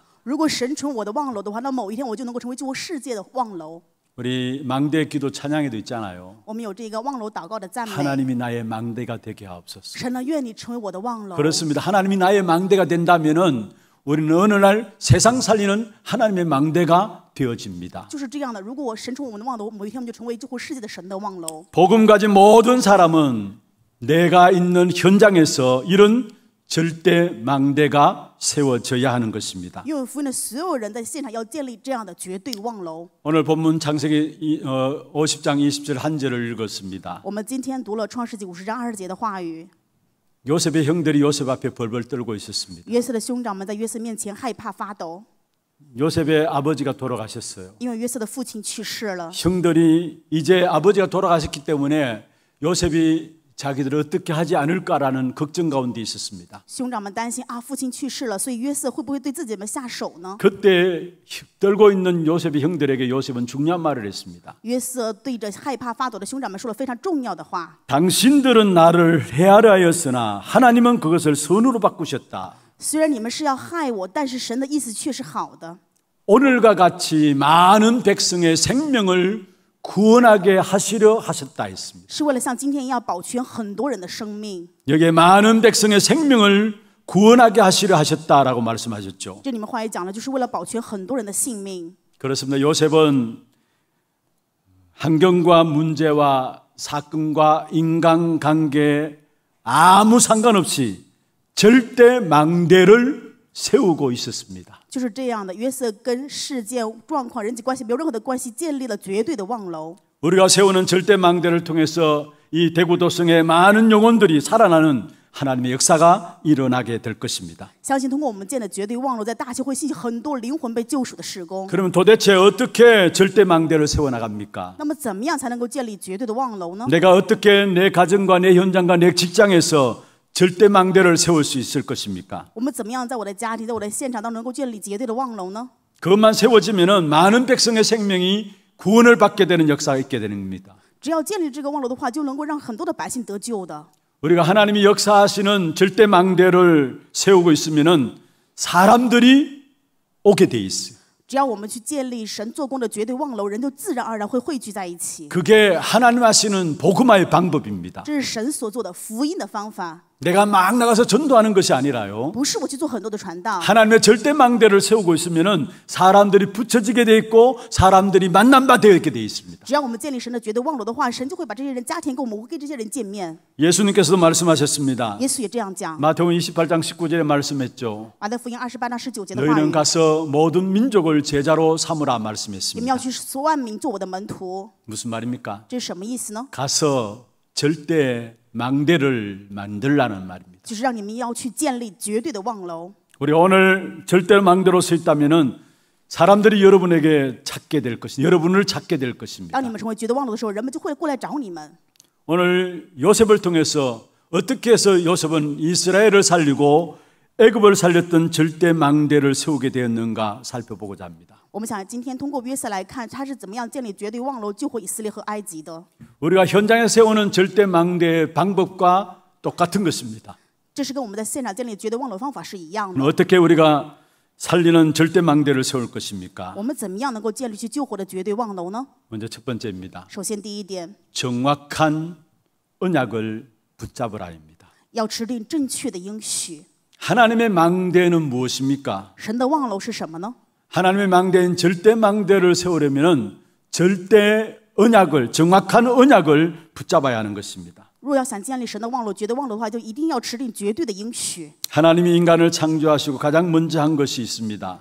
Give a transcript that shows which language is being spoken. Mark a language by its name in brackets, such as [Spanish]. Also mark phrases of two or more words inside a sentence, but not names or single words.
[Chinese] 如果神成我的望楼的话，那某一天我就能够成为救活世界的望楼。 [Korean] 우리 망대 기도 찬양에도 있잖아요. [Chinese] 我们有这个望楼祷告的赞美。 [Korean] 하나님이 나의 망대가 되게 하옵소서. [Chinese] 神呢，愿你成为我的望楼。 [Korean] 그렇습니다. 하나님이 나의 망대가 된다면은 우리는 어느 날 세상 살리는 하나님의 망대가 되어집니다. [Chinese] 就是这样的。如果神成我们的望楼，某一天我们就成为救活世界的神的望楼。 [Korean] 복음 가진 모든 사람은 내가 있는 현장에서 이런 절대 망대가 세워져야 하는 것입니다. [Chinese] 因为福音的所有人在现场要建立这样的绝对望楼。 [Korean] 오늘 본문 창세기 50장 20절 한 절을 읽었습니다. [Chinese] 我们今天读了创世纪50章20节的话语。 [Korean] 요셉의 형들이 요셉 앞에 벌벌 떨고 있었습니다. [Chinese] 约瑟的兄长们在约瑟面前害怕发抖， [Korean] 요셉의 아버지가 돌아가셨어요. [Chinese] 因为约瑟的父亲去世了。 [Korean] 형들이 이제 아버지가 돌아가셨기 때문에 요셉이 자기들을 어떻게 하지 않을까라는 걱정 가운데 있었습니다. [Chinese] 兄长们担心啊，父亲去世了，所以约瑟会不会对自己们下手呢？ [Korean] 그때 떨고 있는 요셉의 형들에게 요셉은 중요한 말을 했습니다. [Chinese] 约瑟对着害怕发抖的兄长们说了非常重要的话。 [Korean] 당신들은 나를 해하려 하였으나 하나님은 그것을 선으로 바꾸셨다. [Chinese] 虽然你们是要害我，但是神的意思却是好的。 [Korean] 오늘과 같이 많은 백성의 생명을 구원하게 하시려 하셨다 했습니다. [Chinese] 是为了像今天一样保全很多人的生命。 [Korean] 여기에 많은 백성의 생명을 구원하게 하시려 하셨다라고 말씀하셨죠. [Chinese] 这里面话语讲了，就是为了保全很多人的性命。 [Korean] 그렇습니다. 요셉은 환경과 문제와 사건과 인간관계에 아무 상관없이 절대 망대를 세우고 있었습니다. [Chinese] 就是这样的，约瑟跟事件、状况、人际关系没有任何的关系，建立了绝对的望楼。 [Korean] 우리가 세우는 절대 망대를 통해서 이 대구도성의 많은 영혼들이 살아나는 하나님의 역사가 일어나게 될 것입니다. [Chinese] 相信通过我们建的绝对望楼，在大教会兴起很多灵魂被救赎的事工。 [Korean] 그러면 도대체 어떻게 절대 망대를 세워나갑니까? [Chinese] 那么怎么样才能够建立绝对的望楼呢？ [Korean] 내가 어떻게 내 가정과 내 현장과 내 직장에서 절대 망대를 세울 수 있을 것입니까? [Chinese] 我们怎么样在我的家庭、在我的现场当中能够建立绝对的望楼呢？ [Korean] 그것만 세워지면은 많은 백성의 생명이 구원을 받게 되는 역사가 있게 되는 겁니다. [Chinese] 只要建立这个望楼的话，就能够让很多的百姓得救的。 [Korean] 우리가 하나님이 역사하시는 절대 망대를 세우고 있으면은 사람들이 오게 돼 있어요. [Chinese] 只要我们去建立神做工的绝对望楼，人就自然而然会汇聚在一起。 [Korean] 그게 하나님 하시는 복음화의 방법입니다. [Chinese] 这是神所做的福音的方法， [Korean] 내가 막 나가서 전도하는 것이 아니라요. [Chinese] 不是我去做很多的传道。 [Korean] 하나님의 절대 망대를 세우고 있으면은 사람들이 붙여지게 돼 있고 사람들이 만난 바 되어 있게 돼 있습니다. [Chinese] 只要我们建立神的绝对望楼的话，神就会把这些人家庭跟我们，会跟这些人见面。 [Korean] 예수님께서도 말씀하셨습니다. [Chinese] 耶稣也这样讲。 [Korean] 마태복음 28장 19절에 말씀했죠. [Chinese] 马太福音28章19节的话 [Korean] 너희는 [Chinese] 语， [Korean] 가서 모든 민족을 제자로 삼으라 [Chinese] 你们 [Korean] 말씀했습니다. [Chinese] 要去所万民做我的门徒， [Korean] 무슨 말입니까? [Chinese] 这是什么意思呢？ [Korean] 가서 절대 망대를 만들라는 말입니다. [Chinese] 就是让你们要去建立绝对的望楼。 [Korean] 우리 오늘 절대 망대로 서 있다면은 사람들이 여러분에게 찾게 될 것입니다. 여러분을 찾게 될 것입니다. [Chinese] 当你们成为绝对望楼的时候，人们就会过来找你们。 [Korean] 오늘 요셉을 통해서 어떻게 해서 요셉은 이스라엘을 살리고 애굽을 살렸던 절대 망대를 세우게 되었는가 살펴보고자 합니다. [Chinese] 我们想今天通过约瑟来看，他是怎么样建立绝对望楼救活以色列和埃及的。 [Korean] 우리가 현장에 세우는 절대 망대의 방법과 똑같은 것입니다. [Chinese] 这是跟我们在现场建立绝对望楼方法是一样的。 [Korean] 어떻게 우리가 살리는 절대 망대를 세울 것입니까? [Chinese] 我们怎么样能够建立去救活的绝对望楼呢？ [Korean] 먼저 첫 번째입니다. [Chinese] 首先第一点， [Korean] 정확한 언약을 붙잡으라입니다. [Chinese] 要持定正确的应许。 [Korean] 하나님의 망대는 무엇입니까? [Chinese] 神的望楼是什么呢？ [Korean] 하나님의 망대인 절대 망대를 세우려면은 절대 언약을 정확한 언약을 붙잡아야 하는 것입니다. [Chinese] 若要想建立神的望楼、绝对望楼的话，就一定要持定绝对的应许。 [Korean] 하나님이 인간을 창조하시고 가장 먼저 한 것이 있습니다.